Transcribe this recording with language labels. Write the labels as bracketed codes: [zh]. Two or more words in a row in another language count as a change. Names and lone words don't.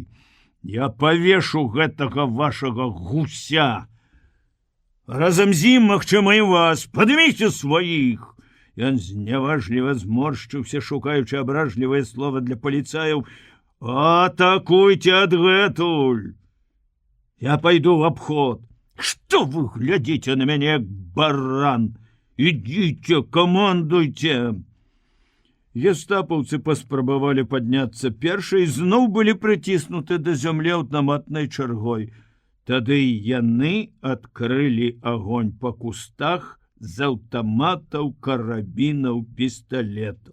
[be] Я павешу гэтага вашага гуся! Разам з ім, магчыма, і вас! Падыміце сваіх!» Ён зняважліва зморшчыўся, шукаючы абражлівае слова для паліцаяў. «Атакуйте адгэтуль! [ru] Я пойду в обход. Что вы глядите на меня, как баран? Идите, командуйте!» [be] Гестапаўцы паспрабавалі падняцца першыя і зноў былі прыціснуты да зямлі аўтаматнай чаргой. Тады яны адкрылі агонь па кустах з аўтаматаў, карабінаў, пісталетаў.